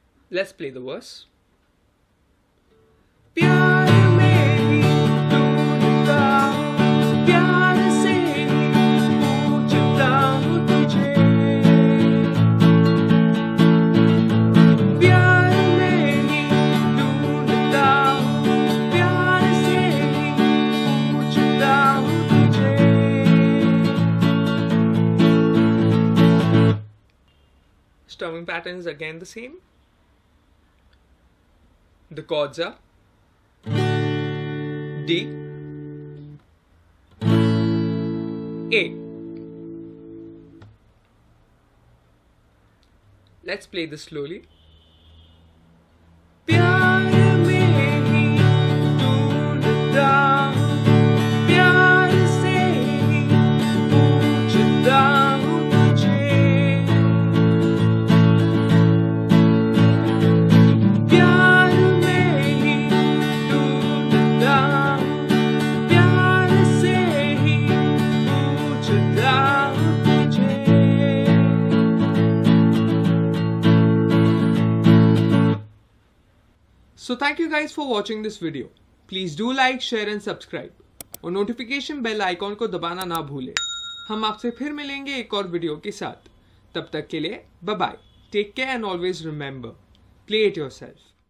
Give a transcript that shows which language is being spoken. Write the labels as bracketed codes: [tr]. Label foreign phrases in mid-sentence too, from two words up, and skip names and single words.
[en] Let's play the verse. [hi] प्यार में ही ढूंढता हूँ, प्यार से ही पूछता हूँ तुझे। प्यार में ही ढूंढता हूँ, प्यार से ही पूछता हूँ तुझे। [en] Strumming pattern is again the same. The chords are D, A. Let's play this slowly. [hi] प्यार में ही ढूंढता हूँ, प्यार से ही पूछता हूँ तुझे। प्यार में ही ढूंढता हूँ, प्यार से ही पूछता हूँ तुझे। [en] So thank you guys for watching this video. Please do like, share and subscribe. [hi] और [en] notification bell icon [hi] को दबाना ना भूलें। हम आपसे फिर मिलेंगे एक और वीडियो के साथ। तब तक के लिए [en] bye bye. Take care and always remember, play it yourself.